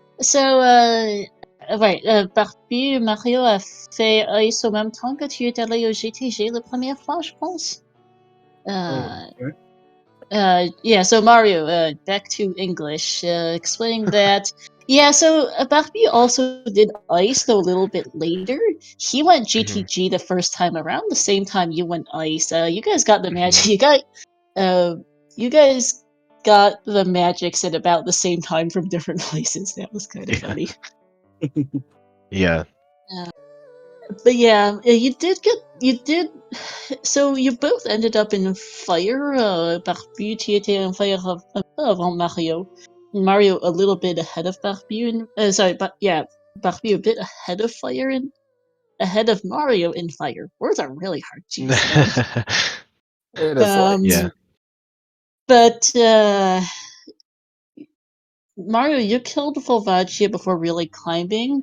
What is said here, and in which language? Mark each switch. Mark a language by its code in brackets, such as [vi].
[fr] So, ouais, Barbu, Mario a fait Ice au même temps que tu es allé au GTG la première fois, je pense. [en] okay. Yeah, so Mario, back to English, explaining that. Yeah, so Barbu also did Ice, though a little bit later. He went GTG the first time around, the same time you went Ice. You guys got the magic. You guys got the magics at about the same time from different places. That was kind of funny. Yeah. But yeah, you did. So you both ended up in fire. [fr] Barbu, tu étais en fire avant Mario. [en] Mario a little bit ahead of Barbu. Sorry, but yeah, Barbu a bit ahead of fire and ahead of Mario in fire. Words are really hard. Jeez. It is like Yeah. But Mario, you killed Volvagia before really climbing.